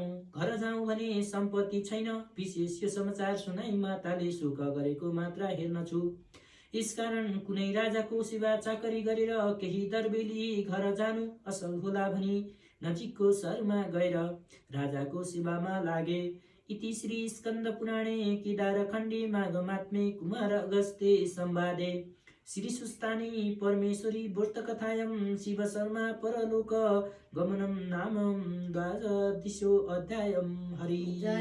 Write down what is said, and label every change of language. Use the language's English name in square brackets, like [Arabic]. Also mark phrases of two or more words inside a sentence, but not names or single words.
[Nepali] घर जाउँ भने सम्पत्ति छैन। विशेष यो समाचार सुनाई माताले शोक गरेको मात्र हेर्न छु। यसकारण कुनै राजाको सेवा चाकरी गरेर केही दरबेली घर जानु असल होला भनी नजिकको सहरमा गएर राजाको सेवामा लागे। [Sanskrit] इति श्री स्कन्द पुराणे केदारखण्डे माघमात्मे कुमार अगस्त्ये संवादे श्री सुस्तानी परमेश्वरी व्रतकथायां शिव शर्मा परलोक गमनं नाम द्वादशो अध्यायम्।